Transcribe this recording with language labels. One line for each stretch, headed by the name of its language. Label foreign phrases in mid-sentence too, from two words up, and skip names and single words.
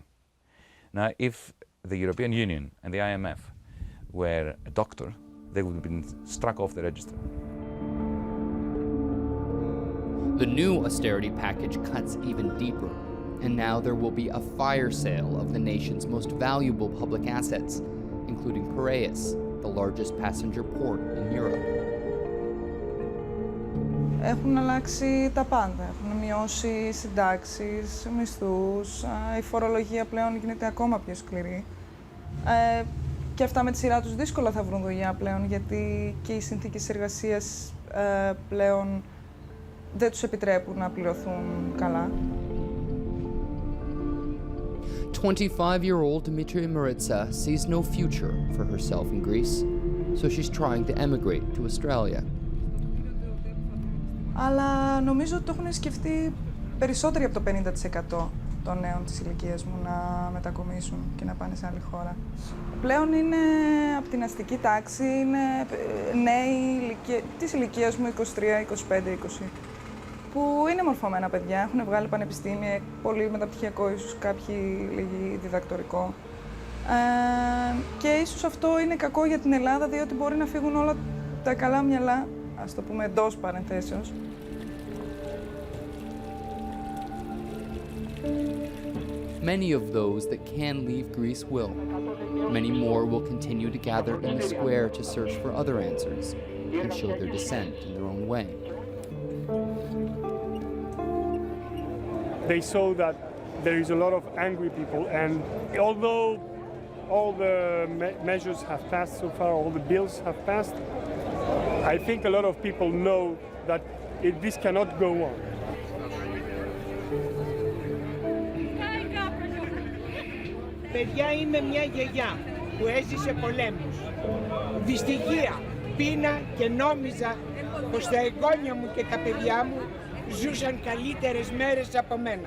English: Now, if the European Union and the IMF were a doctor, they would have been struck off the register. The new austerity package cuts even deeper, and now there will be a fire sale of the nation's most valuable public assets, including Piraeus, the largest passenger port in Europe.
Greek: Έχουν αλλάξει τα πάντα. Έχουν μειώσει συντάξεις, μισθούς, η φορολογία πλέον γίνεται ακόμα πιο σκληρή. Και αυτά με τη σειρά τους δύσκολα θα βρουν δουλειά πλέον, γιατί και οι συνθήκες εργασίας πλέον δεν τους επιτρέπουν να πληρωθούν καλά.
English: 25-year-old Dimitri Maritsa sees no future for herself in Greece, so she's trying to emigrate to Australia.
Greek: Αλλά νομίζω ότι το έχουν σκεφτεί περισσότεροι από το 50% των νέων της ηλικίας μου να μετακομίσουν και να πάνε σε άλλη χώρα. Πλέον είναι από την αστική τάξη, είναι νέοι της ηλικίας μου 23, 25, 20, που είναι μορφωμένα παιδιά, έχουν βγάλει πανεπιστήμια, πολύ μεταπτυχιακό, ίσως κάποιοι λίγοι διδακτορικό. Και ίσως αυτό είναι κακό για την Ελλάδα, διότι μπορεί να φύγουν όλα τα καλά μυαλά, ας το πούμε εντός παρενθέσεως.
English: Many of those that can leave Greece will. Many more will continue to gather in the square to search for other answers and show their dissent in their own way. They saw that there is a lot of angry people, and although all the measures have passed so far, all the bills have passed, I think a lot of people know that this cannot go on.
Greek: Παιδιά, είμαι μια γιαγιά που έζησε πολέμους. Δυστυχία, πείνα και νόμιζα πως τα εγγόνια μου και τα παιδιά μου ζούσαν καλύτερες μέρες από μένα.